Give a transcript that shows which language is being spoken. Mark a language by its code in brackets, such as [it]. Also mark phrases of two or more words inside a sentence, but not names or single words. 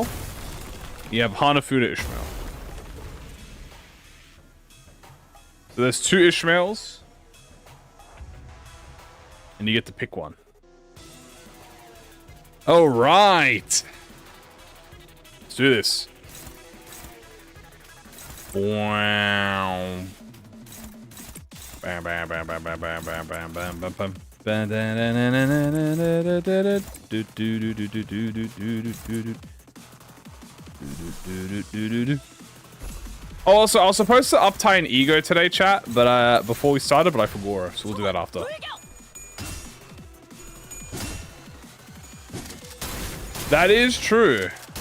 [en] You have Hanafuda Ishmael. So there's 2 Ishmaels. And you get to pick one. All right. Let's do this. Wow. Bam, bam, bam, bam, bam, bam, bam, bam, bam, bam, bam. Also, I was supposed to uptie an ego today, chat, but before we started, but I forgot, so we'll do that after. That is true.